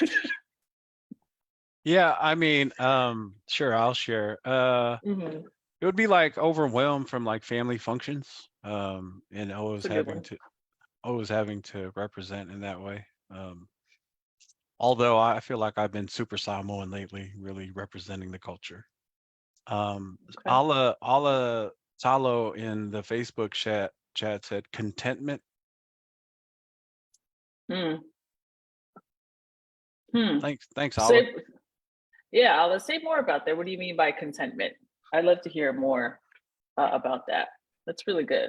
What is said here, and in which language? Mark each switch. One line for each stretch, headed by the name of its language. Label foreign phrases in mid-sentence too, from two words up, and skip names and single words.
English: Yeah, I mean, sure, I'll share. It would be like overwhelmed from like family functions, and always having to represent in that way. Although I feel like I've been super Samoan lately, really representing the culture. Okay. Ala Talo in the Facebook chat said contentment. Thanks, Ala. Yeah, let's say more about that. What do you mean by contentment? I'd love to hear more about that. That's really good.